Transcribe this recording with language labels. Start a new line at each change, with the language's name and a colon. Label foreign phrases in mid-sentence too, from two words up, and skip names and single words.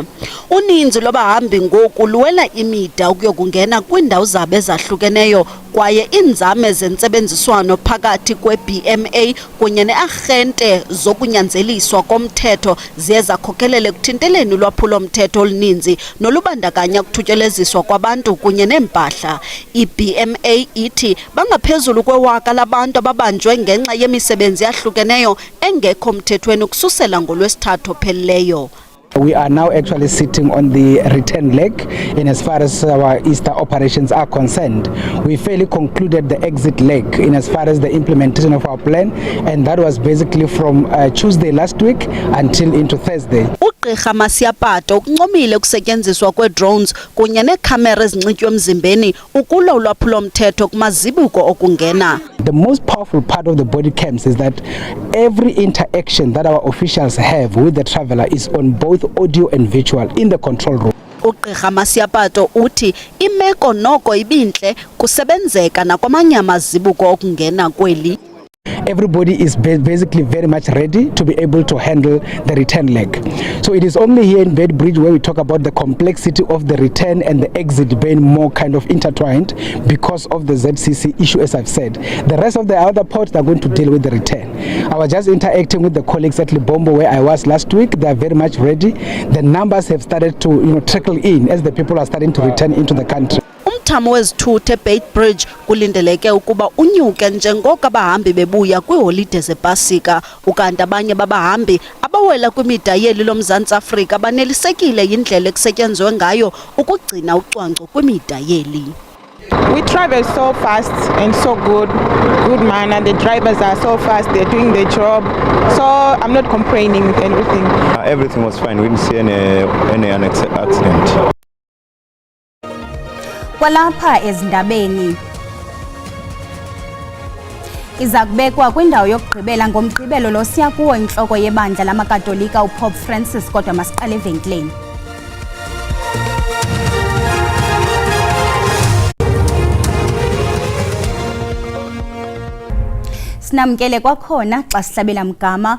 Xhosa: Uninzi lwabahambi ngoku luwela imida ukuyokungena kwiindawo zabo ezahlukeneyo, kwaye iinzame zentsebenziswano phakathi kwe-BMA kunye ne-arhente zokunyanzeliswa komthetho ziye zakhokhelele ekuthinteleni ulwaphulo mthetho oluninzi nolubandakanya ukuthutyeleziswa kwabantu kunye neempahla. I-BMA ithi bangaphezulu kwe-1,000 labantu ababanjwe ngenxa yemisebenzi yahlukeneyo engekho mthethweni ukususela ngoLwesithathu ophelileyo.
English: We are now actually sitting on the return leg in as far as our Easter operations are concerned. We fairly concluded the exit leg in as far as the implementation of our plan, and that was basically from Tuesday last week until into Thursday.
Xhosa: Ugqirha Masiapato ukuncomile ukusetyenziswa kwe-drones kunye neekhamera ezinxitywa emzimbeni ukulwa ulwaphulo mthetho kumazibuko okungena.
English: The most powerful part of the body cams is that every interaction that our officials have with the traveller is on both audio and visual in the control room.
Xhosa: Ugqirha Masiapato uthi imeko noko ibintle kusebenzeka nakwamanye amazibuko okungena kweli.
English: Everybody is basically very much ready to be able to handle the return leg. So it is only here in Beitbridge where we talk about the complexity of the return and the exit being more kind of intertwined because of the ZCC issue, as I've said. The rest of the other ports are going to deal with the return. I was just interacting with the colleagues at Libombo where I was last week. They are very much ready. The numbers have started to trickle in as the people are starting to return into the country.
Xhosa: Umthamo wezithuthe Beitbridge kulindeleke ukuba unyuke njengoko abahambi bebuya kwiiholide zepasika, ukanti abanye babahambi abawela kwimida yeli loMzantsi Afrika banelisekile yindlela ekusetyenzwe ngayo ukugcina ucwangco kwimida yeli.
English: We travel so fast and so good man, and the drivers are so fast, they're doing their job, so I'm not complaining with anything. Everything was fine, we didn't see any accident.
Xhosa: Kwalapha ezindabeni iza kubekwa kwindawo yokugqibela ngomgqibelo lo siya kuwo intloko yebandla lamakatolika uPope Francis, kodwa masiqale evenkileni. Sinamkele kwakhona xa sihlabela mgama.